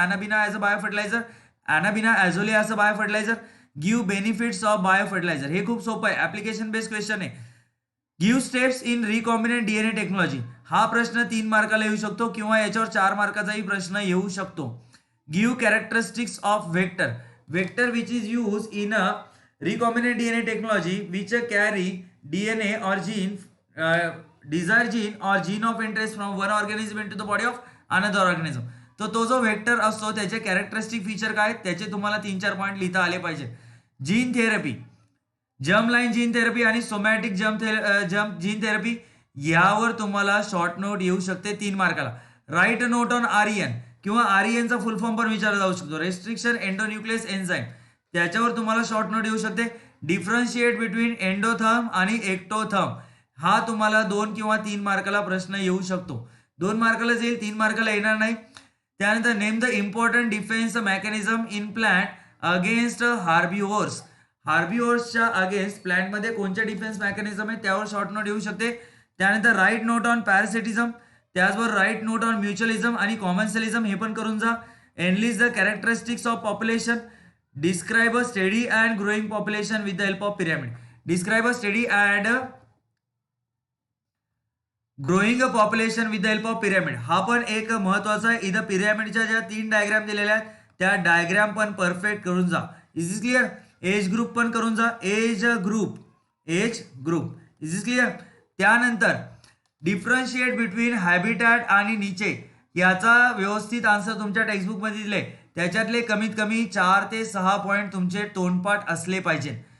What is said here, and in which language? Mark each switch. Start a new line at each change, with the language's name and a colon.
English: Anabaena as a bio fertilizer, anabaena azolla as a bio fertilizer, give benefits of bio fertilizer.
Marathi: हे खूप सोपं आहे, application based question आहे.
English: give steps in recombinant DNA technology,
Marathi: हा प्रश्न 3 मार्काला येऊ शकतो किंवा याच्यावर 4 मार्काचाही प्रश्न येऊ शकतो.
English: Give characteristics of vector. Vector which is use in a recombinant DNA technology which carry DNA or gene, desired gene or gene of interest from one organism into the body of another organism.
Marathi: तो जो vector असतो त्याचे characteristic feature काय, त्याचे तुम्हाला 3-4 point लिहिता आले पाहिजे. Gene therapy, germ line gene therapy आणि सोमॅटिक जर्म जीन थेरपी, यावर तुम्हाला शॉर्ट नोट येऊ शकते 3 मार्काला.
English: write note on REN
Marathi: किंवा आरईएनचा फुल फॉर्म पण विचारला जाऊ शकतो, रेस्ट्रिक्शन एंडोन्यूक्लियस एन्झाईम, त्याच्यावर तुम्हाला शॉर्ट नोट येऊ शकते.
English: differentiate between
Marathi: एंडोथर्म आणि एक्टोथर्म, हा तुम्हाला 2 किंवा 3 मार्काला प्रश्न येऊ शकतो. 2 मार्कालाच येईल, 3 मार्काला येणार नाही.
English: त्यानंतर name the important defence mechanism in plant against herbivores.
Marathi: हार्बिव्हर्सच्या against प्लांटमध्ये कोणते डिफेन्स मेकॅनिझम आहे त्यावर शॉर्ट नोट येऊ शकते. त्यानंतर
English: write note on parasitism,
Marathi: त्याचबरोबर
English: write note on mutualism आणि commensalism,
Marathi: हे पण करून जा.
English: Enlist the characteristics of population. Describe a steady and growing population with the help of pyramid. Describe a steady and growing a population with the help of pyramid.
Marathi: हा पण एक महत्वाचा आहे. इथं पिरॅमिडच्या ज्या 3 डायग्राम दिलेल्या आहेत त्या डायग्राम पण परफेक्ट करून जा.
English: Is is clear.
Marathi: Age group पण करून जा.
English: Age group is is clear.
Marathi: त्यानंतर
English: differentiate between
Marathi: हॅबिटॅट आणि निचे, याचा व्यवस्थित आन्सर तुमच्या टेक्स्टबुक मध्ये दिले, त्याच्यातले कमीत कमी 4 ते 6 पॉईंट तुमचे तोंडपाठ असले पाहिजे.